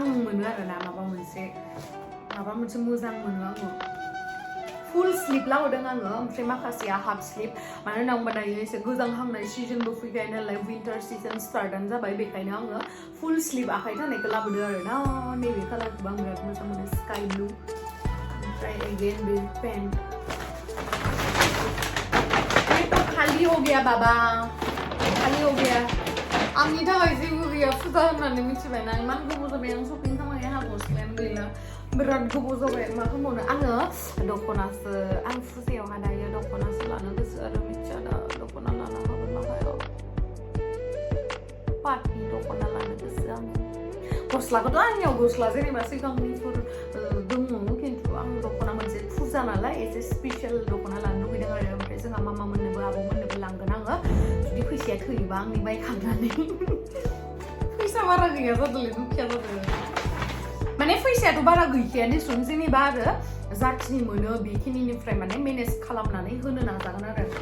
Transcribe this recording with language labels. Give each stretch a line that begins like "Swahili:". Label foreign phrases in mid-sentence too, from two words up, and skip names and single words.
Bodo: मोनो आरोना माबा मोनसे मोजां मोनो आङो फुल स्लिप लाबोदों आङो ओमफ्राय माखासेया हाफ स्लिप मानो होनना बुंबा दायो एसे गोजांहांनाय सिजनबो फैबाय नालाय
English: winter season
Bodo: स्टार्टआनो जाबाय बेखायनो आङो फुल स्लिप आखाइ थानायखौ लाबोदों आरोना नैबे कालारखौबो आं बिराद मोजां मोनो
English: sky blue
Bodo: ओमफ्राय
English: again bay pant
Hindi: खालि हो गया बाबा खालि हो गया
Bodo: आंनि थाखाय जेबो गैया फुजा होननानै मिथिबायना इमान गोबाव जाबाय आं शपिं खालामनाय आंहा गस्लायानो गैला बिराद गोबाव जाबाय मा खालामबावनो आङो दख'नासो आं फुजायावहा दायो दख'नासो लानो गोसो आरो मिथिया दा दख'ना लानो हागोन ना हाया पाटनि दख'ना लानो गोसो आङो गस्लाखौथ' आंनियाव गस्ला जेनेबा सिगांनिफोर दङ खिन्थु आं दख'ना मोनसे फुजा नालाय एसे स्पेसियेल दख'ना लानो लुगैदों आरो ओमफ्राय जोंहा मामा मोननोबो आब' मोननोबो लांगोन आङो जुदि फैसाया थोयोबा आंनि बायखांनानै फैसा बारा गैया जादोंलै दुखिया जादों माने फैसायाथ' बारा गैखाया देसुन जेनेबा आरो जाखिनि मोनो बेखिनिनिफ्राय माने मेनेज खालामनानै होनो नाजागोन आरो